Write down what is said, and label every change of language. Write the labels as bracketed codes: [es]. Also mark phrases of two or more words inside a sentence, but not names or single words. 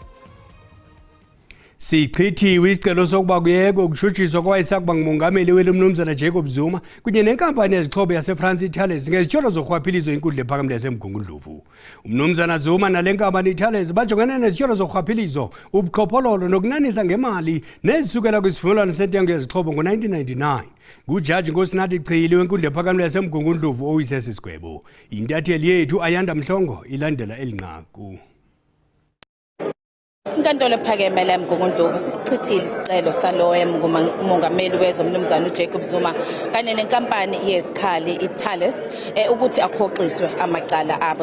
[xh] Sichithiwe isicelo sokuba kuyekwe ukutshutshiswa kwayesakuba ngumongameli weli uMnumzana Jacob Zuma kunye nenkampani yezixhobo yaseFrance iThales ngezityholo zorhwaphilizo inkundla ephakamileyo yaseMgungundlovu. UMnumzana Zuma nale nkampani iThales bajongene nezityholo zorhwaphilizo, ubuqhophololo nokunanisa ngemali nezisukela kwisivumelwano sentengo yezixhobo ngo-1999. Ngujaji Nkosinathi Chili wenkundla ephakamileyo yaseMgungundlovu oyisesi sigwebo. Intatheli yethu Ayanda Mhlongo ilandela elinqaku. [zu] Inkantolo ephakeme eMgungundlovu sisichithile isicelo salowo umongameli wezwe uMnumzana Jacob Zuma kanye nenkampani yezikhali iThales ukuthi akhoxiswe amacala abo.